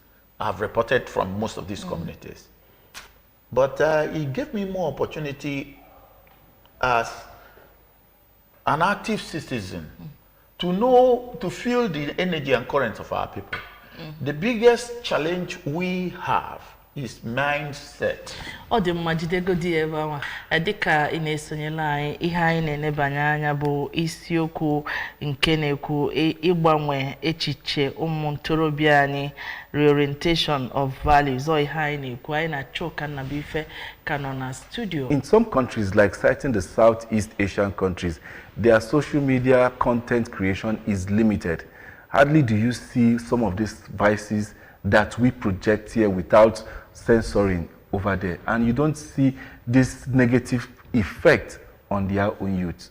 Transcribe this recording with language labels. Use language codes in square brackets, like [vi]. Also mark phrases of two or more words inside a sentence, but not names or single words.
[en] I have reported from most of these communities. But it gave me more opportunity as an active citizen to feel the energy and current of our people. The biggest challenge we have is mindset. [ig] Ọ dị mma jidegodi ebe ahụ dịka ị na-esonyela anyị ihe anyị na-enebanye anya bụ isiokwu nke na-ekwu ịgbanwe echiche ụmụ ntorobịa anyị, [en] reorientation of values. [ig] Ọ ihe anyị na-ekwu anyị na-achọ ka Nnabuife ka nọ na studio. [en] In some countries, like citing the Southeast Asian countries, their social media content creation is limited. Hardly do you see some of these vices that we project here without censoring over there. And you don't see this negative effect on their own youth.